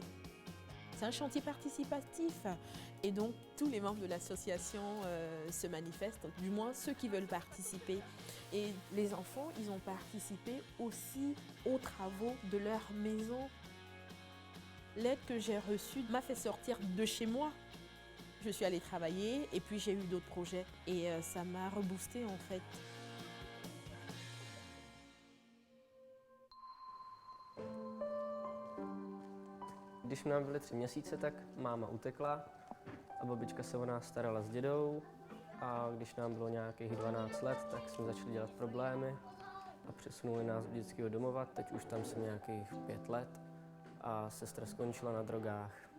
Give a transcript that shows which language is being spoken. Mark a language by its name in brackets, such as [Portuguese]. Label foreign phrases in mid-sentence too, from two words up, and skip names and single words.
[French] C'est un chantier participatif et donc tous les membres de l'association se manifestent, du moins ceux qui veulent participer. Et les enfants, ils ont participé aussi aux travaux de leur maison. L'aide que j'ai reçue m'a fait sortir de chez moi. Je suis allée travailler et puis j'ai eu d'autres projets et ça m'a reboosté en fait. [Czech] Když nám byly 3 měsíce, tak máma utekla a babička se o nás starala s dědou a když nám bylo nějakých 12 let, tak jsme začali dělat problémy a přesunuli nás do dětského domova, teď už tam jsem nějakých 5 let a sestra skončila na drogách.